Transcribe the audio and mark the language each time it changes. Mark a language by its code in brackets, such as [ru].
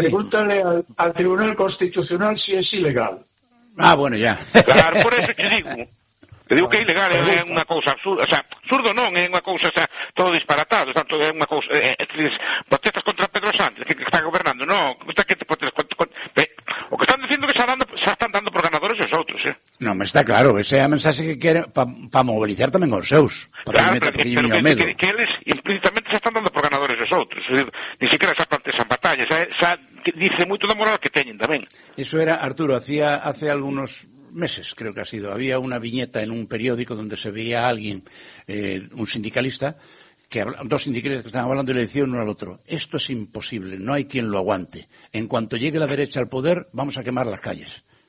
[es] pregúntale al Tribunal Constitucional si es ilegal. Ah, bueno, ya. Claro, por eso te digo. [gl] Te digo que é ilegal, é unha cousa absurda. O sea, absurdo non, é unha cousa, o sea, todo disparatado. O sea, todo é unha cousa... protestas contra Pedro Sánchez, que está gobernando. No, que te protestas contra... O que están dicindo que se están dando por ganadores os outros, Non, me está claro, ese é a mensaxe que quere pa mobilizar tamén os seus. Claro, pero que eles implícitamente se están dando por ganadores os outros. ni siquiera xa plantexan batallas, xa dice moito da moral que teñen tamén. [es] Eso era, Arturo, hacía hace algunos meses, creo que ha sido, había una viñeta en un periódico donde se veía a alguien, un sindicalista, que dos sindicalistas que estaban hablando y le decían uno al otro, esto es imposible, no hay quien lo aguante, en cuanto llegue la derecha al poder, vamos a quemar las calles.